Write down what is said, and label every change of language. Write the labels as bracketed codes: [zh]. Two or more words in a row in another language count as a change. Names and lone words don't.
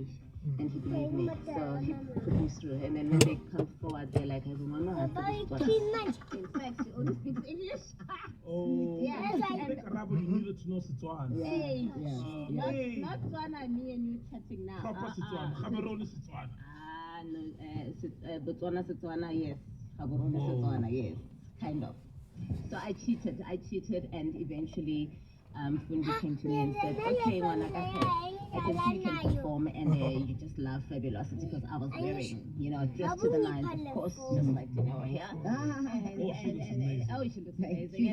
[en] And he believed me, so he put me through. And then when they come forward, they're like, I don't know how to do this. In fact, she only speaks English. Oh, yeah. You needed to know Setswana. Not Tswana, me and you chatting now. Proper Setswana. Gaborone Setswana. No, Botswana Setswana, yes. Gaborone Setswana, yes. Kind of. So I cheated, and eventually Fundi came to me and said, okay, Wanaka, I can see you can perform, and you just love Fabulosity, because I was wearing, dressed to the nines, of course, just like, here. Oh, she looks amazing.